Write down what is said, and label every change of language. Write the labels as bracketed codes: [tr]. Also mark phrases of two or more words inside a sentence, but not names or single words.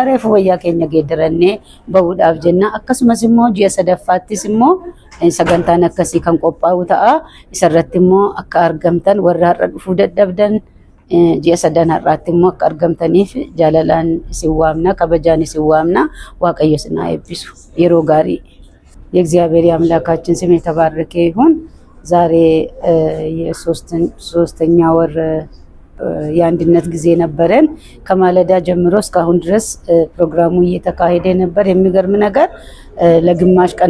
[om] Reefu wayyaa keenya geeddarannee bahuudhaaf jenna. Akkasumas immoo ji'a sadaffaattis immoo sagantaan akkasii kan qophaa'u ta'a. Isarratti immoo akka argamtan warra har'a dhufuu dadhabdan ji'a sadan har'aatti immoo akka argamtaniif jaalalaan isin waamna, kabajaan isin waamna. Waaqayyo isin haa eebbisu. yeroo gaarii [am] የእግዚአብሔር አምላካችን ስም የተባረከ ይሁን። ዛሬ የሶስተኛ ወር የአንድነት ጊዜ ነበረን። ከማለዳ ጀምሮ እስካሁን ድረስ ፕሮግራሙ እየተካሄደ ነበር። የሚገርም ነገር ለግማሽ ቀን